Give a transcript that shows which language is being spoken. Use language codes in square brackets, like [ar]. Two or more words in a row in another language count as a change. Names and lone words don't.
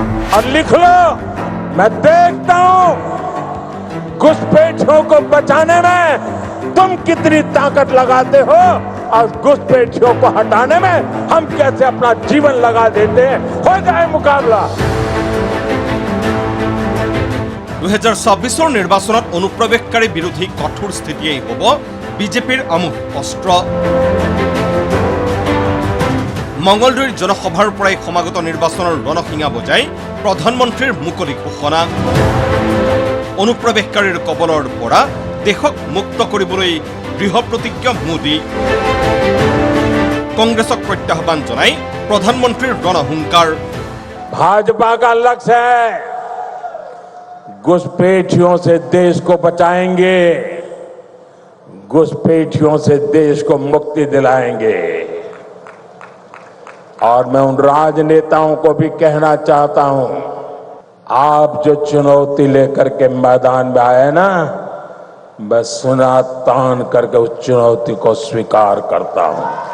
[hi] और लिख लो, मैं देखता हूं घुसपैठियों को बचाने में तुम कितनी ताकत लगाते हो और घुसपैठियों को हटाने में हम कैसे अपना जीवन लगा देते हैं। हो जाए मुकाबला। [as] 2024 নিৰ্বাচনত অনুপ্ৰৱেশকাৰী বিৰোধী কঠোৰ স্থিতিয়েই হ'ব বিজেপিৰ আমোদ অস্ত্ৰ। মঙলদৈৰ জনসভাৰ পৰাই সমাগত নিৰ্বাচনৰ ৰণসিঙা বজাই প্ৰধানমন্ত্ৰীৰ মুকলি ঘোষণা। অনুপ্ৰৱেশকাৰীৰ কবলৰ পৰা দেশক মুক্ত কৰিবলৈ দৃঢ় প্ৰতিজ্ঞ মোদী। কংগ্ৰেছক প্ৰত্যাহ্বান জনাই প্ৰধানমন্ত্ৰীৰ ৰণহুংকাৰ। [hi] भाजपा का लक्ष्य है घुसपैठियों से देश को बचाएंगे, घुसपैठियों से देश को मुक्ति दिलाएंगे। और मैं उन राजनेताओं को भी कहना चाहता हूं, आप जो चुनौती लेकर के मैदान में आए ना, मैं सुना तान करके उस चुनौती को स्वीकार करता हूं।